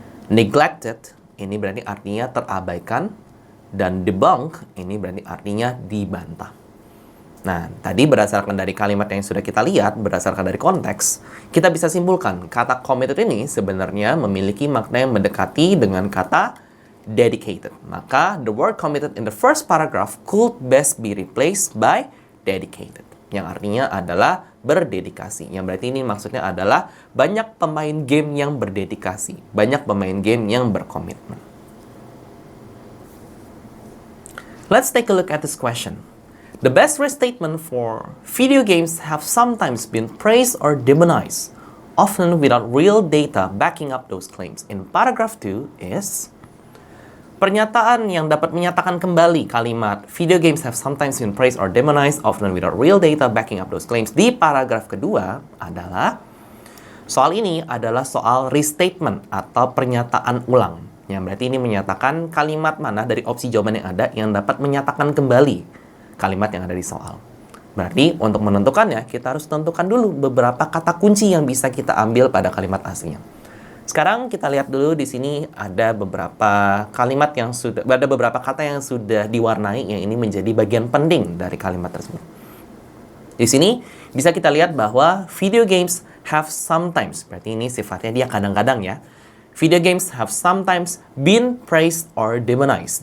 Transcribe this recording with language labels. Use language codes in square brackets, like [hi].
[id] Neglected ini berarti artinya terabaikan. Dan debunk ini berarti artinya dibantah. Nah, tadi berdasarkan dari kalimat yang sudah kita lihat, berdasarkan dari konteks, kita bisa simpulkan kata committed ini sebenarnya memiliki makna yang mendekati dengan kata dedicated. Maka, [en] the word committed in the first paragraph could best be replaced by dedicated. [id] Yang artinya adalah berdedikasi. Yang berarti ini maksudnya adalah banyak pemain game yang berdedikasi. Banyak pemain game yang berkomitmen. [en] Let's take a look at this question. The best restatement for video games have sometimes been praised or demonized, often without real data backing up those claims. In paragraph 2 is, [id] pernyataan yang dapat menyatakan kembali kalimat [en] video games have sometimes been praised or demonized, often without real data backing up those claims. [id] Di paragraf kedua adalah, soal ini adalah soal restatement atau pernyataan ulang. Yang berarti ini menyatakan kalimat mana dari opsi jawaban yang ada yang dapat menyatakan kembali kalimat yang ada di soal. Berarti untuk menentukannya, kita harus tentukan dulu beberapa kata kunci yang bisa kita ambil pada kalimat aslinya. Sekarang kita lihat dulu di sini ada beberapa kata yang sudah diwarnai yang ini menjadi bagian penting dari kalimat tersebut. Di sini bisa kita lihat bahwa [en] video games have sometimes, [id] berarti ini sifatnya dia kadang-kadang ya. [en] Video games have sometimes been praised or demonized.